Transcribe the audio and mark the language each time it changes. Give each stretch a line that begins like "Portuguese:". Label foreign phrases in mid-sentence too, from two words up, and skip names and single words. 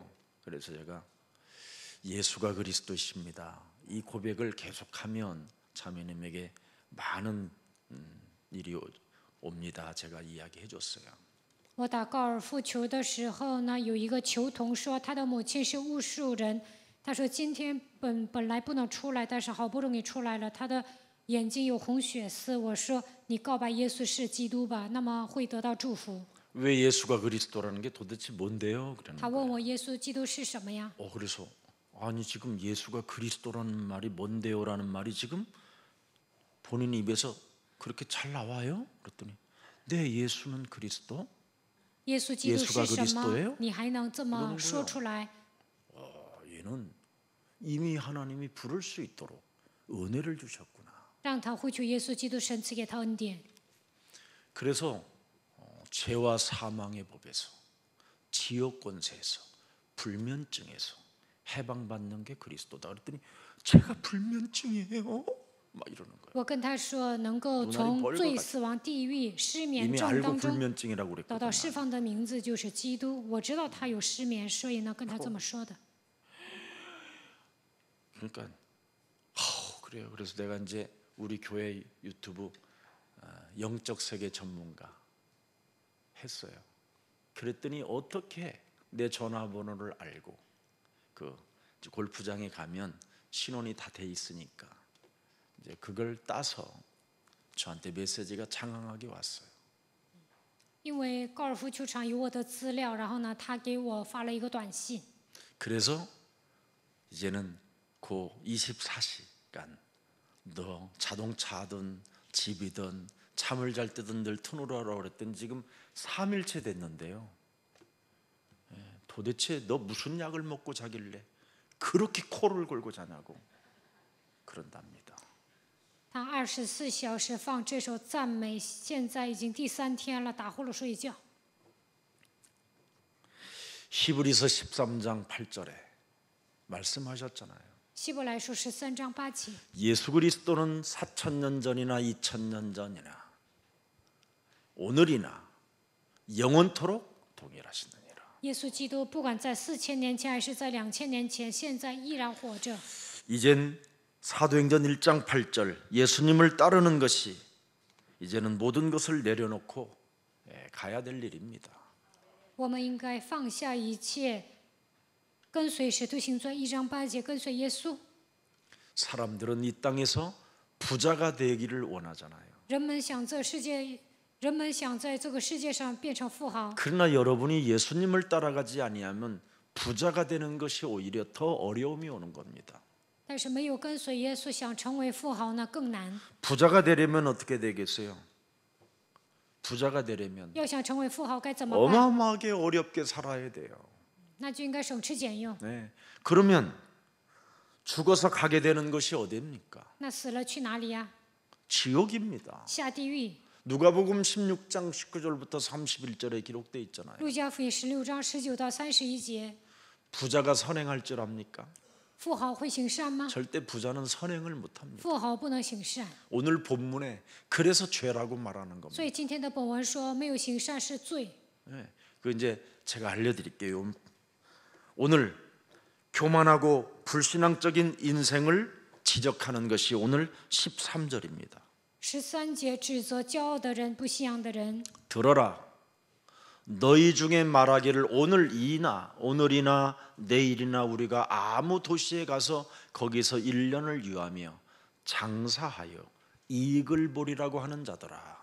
Korean: 그래서 제가 예수가 그리스도이십니다. 이 고백을 계속하면 자매님에게 많은 일이 옵니다. 제가 이야기해 줬어요.
Chinese: 我打高尔夫球的时候呢，有一个球童说他的母亲是巫术人。他说今天本来不能出来，但是好不容易出来了，他的眼睛有红血丝。我说你告白耶稣是基督吧，那么会得到祝福。
Korean: 왜 예수가 그리스도라는 게 도대체 뭔데요? 그러는
Chinese: 他
Korean: 거예요.
Chinese: 问我耶稣基督是什么呀？
Korean: 그래서 아니 지금 예수가 그리스도라는 말이 뭔데요라는 말이 지금 본인 입에서 그렇게 잘 나와요? 그랬더니 네, 예수는 그리스도.
Chinese: 耶稣基督
Korean: 예수가
Chinese: 是什么
Korean: 그리스도예요? ？
Chinese: 你还能这么
Korean: 그러는
Chinese: 说
Korean: 거예요.
Chinese: 出来？
Korean: 얘는 이미 하나님이 부를 수 있도록 은혜를 주셨구나.
Chinese: 让他会去耶稣基督神赐给他恩典。
Korean: 그래서 죄와 사망의 법에서 지옥 권세에서 불면증에서 해방받는 게 그리스도다. 그랬더니 제가 불면증이에요. 막 이러는 거예요.
Chinese: 我跟他说，能够
Korean: 눈알이
Chinese: 从
Korean: 벌겋
Chinese: 罪、
Korean: 같이
Chinese: 死亡、地狱、失眠
Korean: 이미
Chinese: 症
Korean: 알고
Chinese: 当中
Korean: 불면증이라고
Chinese: 得到
Korean: 그랬거든요.
Chinese: 释放的名字就是基督。我知道他有失眠，所以呢跟他这么说的。
Korean: 그러니까 그래요. 그래서 내가 이제 우리 교회 유튜브 영적 세계 전문가 했어요. 그랬더니 어떻게 내 전화번호를 알고 그 골프장에 가면 신원이 다 돼 있으니까 이제 그걸 따서 저한테 메시지가 장황하게 왔어요.
Chinese: 因为高尔夫球场有我的资料，然后呢，他给我发了一个短信。
Korean: 그래서 이제는 그 24시간 너 자동차든 집이든 잠을 잘 때든 늘 터놓으라고 그랬더니 지금 3일째 됐는데요. 도대체 너 무슨 약을 먹고 자길래 그렇게 코를 골고 자냐고 그런답니다.
Chinese: 他24小时放这首赞美，现在已经第3天了，打呼噜睡觉。
Korean: 히브리서 13장 8절에 말씀하셨잖아요.
Chinese: 希伯来书13章8节，
Korean: 예수 그리스도는 4,000년 전이나 2,000년 전이나 오늘이나 영원토록 동일하시느니라.
Chinese: 耶稣基督不管在4000年前还是在2000年前，现在依然活着。
Korean: 이젠 사도행전 1장 8절 예수님을 따르는 것이 이제는 모든 것을 내려놓고 가야 될 일입니다.
Chinese: 我们应该放下一切，跟随使徒行传1章8节，跟随耶稣。
Korean: 사람들은 이 땅에서 부자가 되기를 원하잖아요.
Chinese: 人们想在这个世界上变成富豪，
Korean: 그러나 여러분이 예수님을 따라가지 아니하면 부자가 되는 것이 오히려 더 어려움이 오는 겁니다.
Chinese: 但是没有跟随耶稣，想成为富豪呢更难。
Korean: 부자가 되려면 어떻게 되겠어요? 부자가 되려면
Chinese: 要想成为富豪该怎么办？
Korean: 어마어마하게 어렵게 살아야 돼요.
Chinese: 那就应该省吃俭用。
Korean: 네. 그러면 죽어서 가게 되는 것이 어디입니까?
Chinese: 那死了去哪里呀？
Korean: 지옥입니다.
Chinese: 下地狱。
Korean: 누가복음 16장 19절부터 31절에 기록돼 있잖아요.
Chinese: 路加福音16章19到31节，
Korean: 부자가 선행할 줄 압니까?
Chinese: 富豪会行善吗？
Korean: 절대 부자는 선행을 못합니다.
Chinese: 富豪不能行善。
Korean: 오늘 본문에 그래서 죄라고 말하는
Chinese: 所
Korean: 겁니다.
Chinese: 以今天的本文说，没有行善是罪。
Korean: 네. 그 이제 제가 알려드릴게요. 오늘 교만하고 불신앙적인 인생을 지적하는 것이 오늘 13절입니다.
Chinese: 13 节指责骄傲的人、不信仰的人。
Korean: 들어라. 너희 중에 말하기를 오늘이나 내일이나 우리가 아무 도시에 가서 거기서 1년을 유하며 장사하여 이익을 보리라고 하는 자더라.